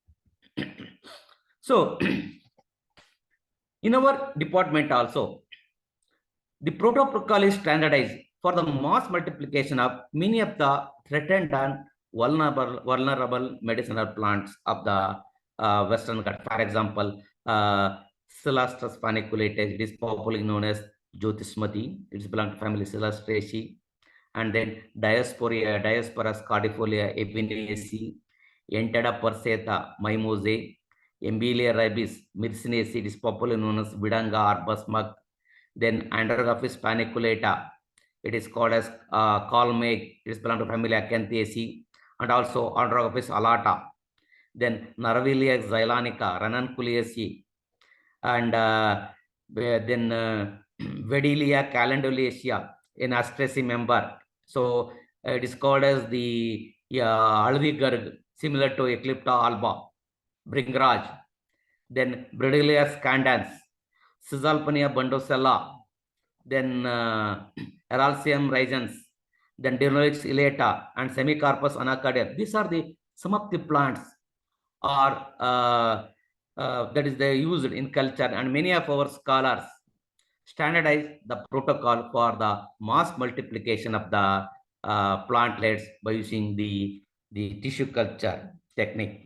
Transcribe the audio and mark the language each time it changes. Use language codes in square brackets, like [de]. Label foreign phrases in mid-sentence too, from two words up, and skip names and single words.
[en] So in our department also, the protocol is standardized for the mass multiplication of many of the threatened and vulnerable medicinal plants of the Western Ghats. For example, Silastris paniculatus, it is popularly known as Jyotismati. It belongs to family Silastraceae. And then Diosporus cardifolia epineaceae, Entera perseta mimosae, Embelia ribis myrcinaceae, it is popularly known as Vidanga or Basmug. Then Androgophis paniculata, it is called as Colmeg, it is belong to family Acanthaceae, and also Androgophis alata. Then Narvilia xylonica, Ranunculataceae, and then Vedelia calendulaceae, an Astraceae member. So it is called as the Alvigarg, similar to Eclipta alba, Bringraj. Then Bredilias scandens, Cisalpania bundosella, then Eralcium rigens, then Dionolix elata, and Semicarpus anacardia. These are some of the plants are that is they used in culture, and many of our scholars standardize the protocol for the mass multiplication of the plantlets by using the tissue culture technique.